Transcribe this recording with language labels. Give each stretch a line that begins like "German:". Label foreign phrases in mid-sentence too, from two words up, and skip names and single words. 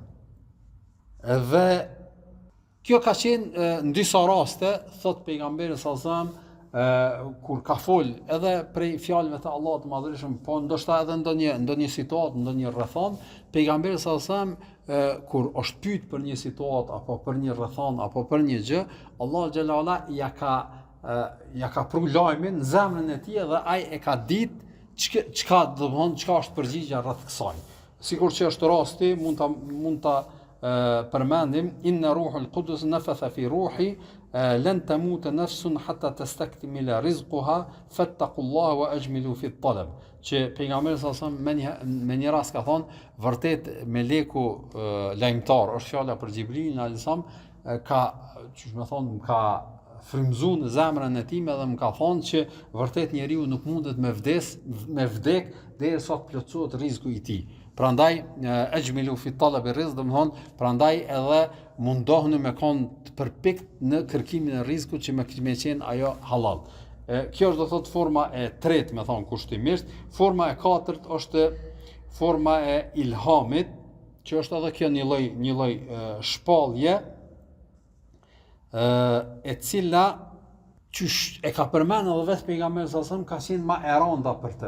Albanian: Dhe kjo ka qenë në disa raste, thot pejgamberi
Arabic: صلى الله عليه وسلم,
Albanian: kur ka fol edhe prej fjalëve të Allahut të Madhërisht, po ndoshta edhe ndonjë situatë, ndonjë rrethon, pejgamberi
Arabic: صلى الله عليه وسلم
Albanian: kur është pyet për një situatë apo për një rrethon apo për një gjë, Allahu
Arabic: جل علا
Albanian: ja ka pru lajmin në zemrën e tij dhe ai e ka ditë çka është përgjigjja rreth kësaj. Sikur që është rasti, mund ta përmendim
Arabic: إن روح القدس نفث في روعي لن تموت نفس حتى تستكمل رزقها فاتقوا الله وأجملوا في الطلب.
Albanian: Që pejgamberi
Arabic: صلى الله عليه وسلم
Albanian: me një rast ka thonë vërtet meleku lajmtar, është fjala për Xhibrilin
Arabic: عليه السلام,
Albanian: ka frymzu në zemrën e tij dhe më ka thonë që vërtet njeriu nuk mundet me vdek derisa të plotësohet rreziku i tij.
Arabic: Prandaj أجملوا في طلب الرزق,
Albanian: domthon prandaj edhe mundohuni me kon të përpikt në kërkimin e rrezikut që me qenë ajo halal. Kjo është do thotë forma e tretë, me thon kushtimisht. Forma e katërt është forma e ilhamit, që është edhe kjo një lloj shpallje, e cila qysh e ka përmendur edhe vetë pejgamberi
Arabic: صلى الله عليه وسلم
Albanian: ka qenë më e rënda për të.